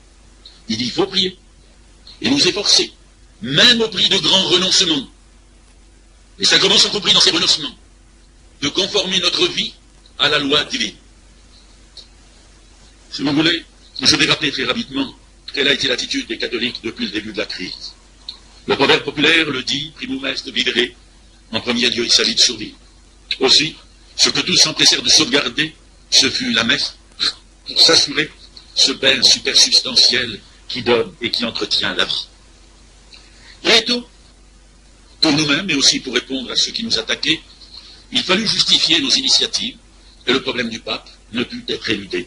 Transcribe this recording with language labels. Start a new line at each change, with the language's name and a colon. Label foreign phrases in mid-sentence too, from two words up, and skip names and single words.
French: Il dit qu'il faut prier et nous efforcer, même au prix de grands renoncements. Les sacrements sont compris dans ces renoncements, de conformer notre vie à la loi divine. Si vous voulez, je vais rappeler très rapidement quelle a été l'attitude des catholiques depuis le début de la crise. Le proverbe populaire le dit,
Latin: primum est vivere,
French: en premier lieu il s'agit de survivre. Aussi, ce que tous s'empressèrent de sauvegarder, ce fut la messe, pour s'assurer ce bel supersubstantiel qui donne et qui entretient la vie. Très tôt, pour nous-mêmes, mais aussi pour répondre à ceux qui nous attaquaient, il fallut justifier nos initiatives, et le problème du pape ne put être éludé.